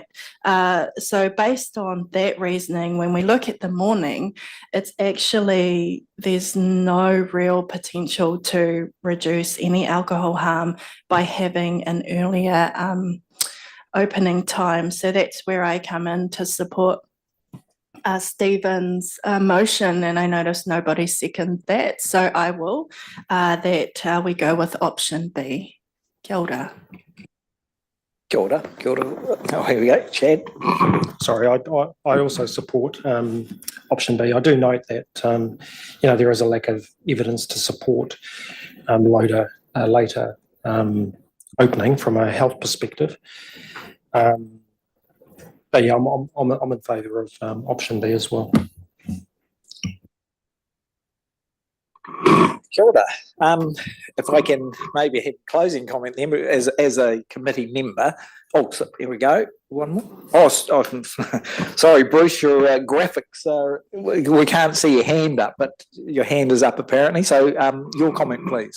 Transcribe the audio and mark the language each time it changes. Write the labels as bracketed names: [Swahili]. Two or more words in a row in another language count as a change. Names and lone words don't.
[English] So based on that reasoning, when we look at the morning, it's actually, there's no real potential to reduce any alcohol harm by having an earlier opening time. So that's where I come in to support Stephen's motion, and I notice nobody seconded that, so I will, that we go with option B. [Māori] Kia ora. Kia ora, kia ora. [English] Oh, here we go, Chad. Sorry, I also support option B. I do note that there is a lack of evidence to support later opening from a health perspective. But yeah, I'm in favour of option B as well. [Māori] Kia ora. [English] If I can maybe have a closing comment then, as a committee member. Oh, so here we go. One more. Oh, sorry, Bruce, your graphics we can't see your hand up, but your hand is up apparently. So your comment, please.